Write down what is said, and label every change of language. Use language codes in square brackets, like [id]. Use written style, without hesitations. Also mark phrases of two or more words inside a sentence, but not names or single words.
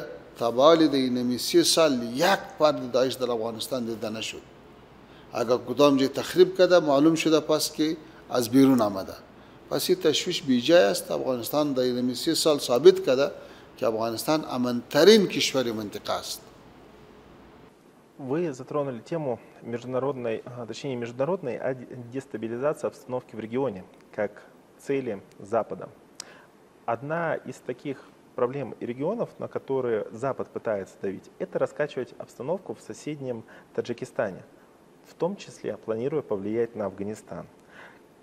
[fa] تا به حال در 30 سال یک فرد داعش در افغانستان دیده نشد. اگر کدام جای تخریب کرده معلوم شده پس که از بیرون آمده. پس این تشویش بیجای است. افغانستان در 30 سال ثابت کرده که افغانستان امن‌ترین کشور منطقه است. [ru] Вы затронули тему международной дестабилизации обстановки в регионе как цели Запада. Одна из таких проблем и регионов, на которые Запад пытается давить, это раскачивать обстановку в соседнем Таджикистане, в том числе планируя повлиять на Афганистан.